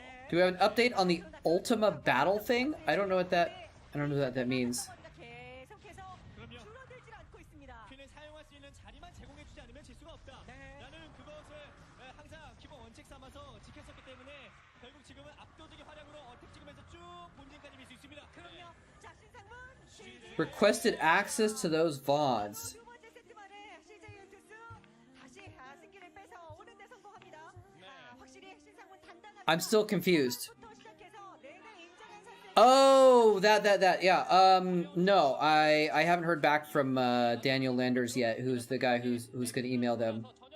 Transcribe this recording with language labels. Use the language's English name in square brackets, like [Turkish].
[English] Do we have an update on the Ultima battle thing? I don't know what that means. [Korean] 계속해서 줄어들질 않고 있습니다. 퀸을 사용할 수 있는 자리만 제공해주지 않으면 질 수가 없다. 나는 그것을 항상 기본 원칙 삼아서 지켰었기 때문에 결국 지금은 압도적인 활약으로 어택 찍으면서 쭉 본진까지 밀 수 있습니다. 그럼요. 자, 신상문 [English] Requested access to those VODs. [Korean] 두 번째 세트 만에 CJ 유투스 다시 승기를 뺏어 오는데 성공합니다. 확실히 신상문 단단한 [English] I'm still confused. [Korean] 부터 시작해서 내내 임정현 선수의 [English] Oh, that, yeah. No, I haven't heard back from Daniel Landers yet, who's the guy who's gonna email them.